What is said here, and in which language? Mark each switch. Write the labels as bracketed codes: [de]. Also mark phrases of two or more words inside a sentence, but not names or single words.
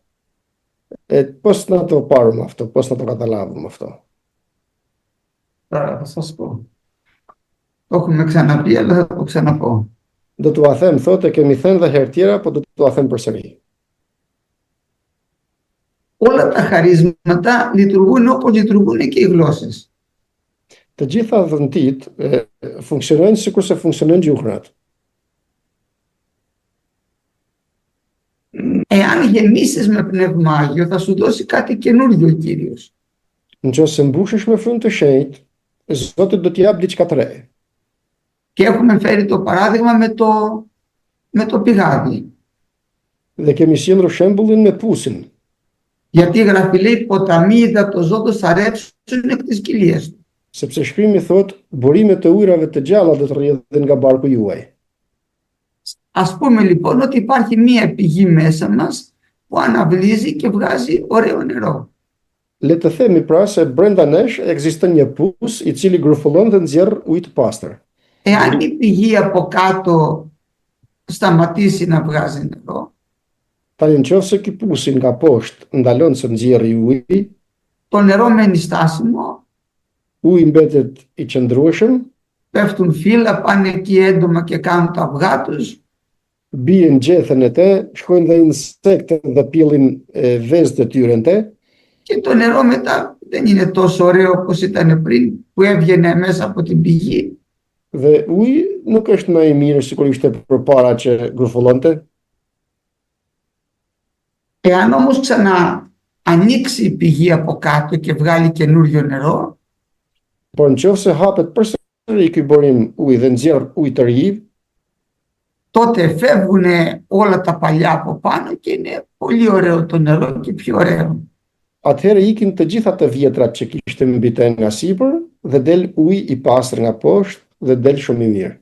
[el] Πώς να το πάρουμε αυτό, πώς να το καταλάβουμε αυτό? Τώρα θα σας πω. Το έχουμε ξαναπεί, αλλά θα το ξαναπώ. [sq] Do t'u a them thotë kemi thënë dhe herë tjera, po do t'u a them përsëri. [el] Όλα τα χαρίσματα λειτουργούν όπως λειτουργούν και οι γλώσσες. [sq] Të gjitha dhëntit funksionojnë sikur se funksionojnë gjuhrat. [el] Εάν γεμίσεις με Πνεύμα Άγιο, θα σου δώσει κάτι καινούργιο ο Κύριος. [sq] Nëse mbushesh me frymë të shenjtë, Zoti do t'i jap diçka të re. [el] Και έχουμε φέρει το παράδειγμα με το πηγάδι. [sq] Dhe kemi sjellur shembullin me pusin. [el] Γιατί η Γραφή λέει ποταμοί υδατοζώντος θα ρεύσουν εκ της κοιλίας του. [sq] Sepse shkrimi thot, burimet e ujrave të gjalla do të rrjedhin nga barku juaj. [el] Ας πούμε λοιπόν ότι υπάρχει μία πηγή μέσα μας που αναβλύζει και βγάζει ωραίο νερό. [sq] Le të themi pra se brenda nesh ekziston një pus i cili grufullon dhe nxjerr ujë të pastër. [el] Εάν η πηγή από κάτω σταματήσει να βγάζει νερό, [sq] Tani nëse ky pusi nga poshtë ndalon se nxjerrë uji, [el] το νερό μένει στάσιμο, [sq] uji mbetet i qëndrueshëm, [el] πέφτουν φύλλα, πάνε εκεί έντομα και κάνουν τα αυγά τους. [sq] bien gjethen e te, shkojnë dhe insektet dhe pillin vezët e tyre në te, [el] Και το νερό μετά δεν είναι τόσο ωραίο όπως ήταν πριν που έβγαινε μέσα από την πηγή. [sq] dhe uji nuk është më i mirë sikur ishte përpara që grufullonte. [el] Εάν όμως ανοίξει η πηγή από κάτω και βγάλει καινούριο νερό, [sq] Por nëse hapet përsëri ky burim uji dhe nxjerr ujë të ri, [el] τότε φεύγουν όλα τα παλιά από πάνω και είναι πολύ ωραίο το νερό και πιο ωραίο. [sq] atëherë ikin të gjitha të vjetrat që kishte mbi te nga sipër dhe del uji i pastër nga poshtë dhe del shumë i mirë.